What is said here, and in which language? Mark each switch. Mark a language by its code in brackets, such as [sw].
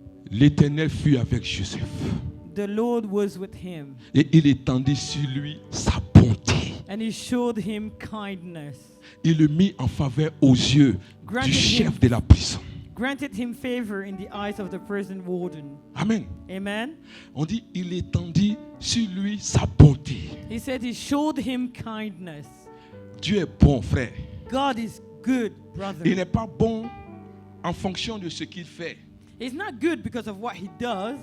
[fr] l'Éternel fut avec Joseph [en] the Lord was with him [fr] et il étendit sur lui sa bonté. [en] And he showed him kindness. [fr] Il le mit en faveur aux yeux [en] Granted [fr] du chef [en] him- [fr] de la prison. [en] Granted him favor in the eyes of the prison warden. [fr] Amen. [en] Amen. [fr] On dit, il étendit sur lui sa bonté. [en] He said he showed him kindness. [fr] Dieu est bon, frère. [en] God is good, brother. [fr] Il n'est pas bon en fonction de ce qu'il fait. [en] He's not good because of what he does,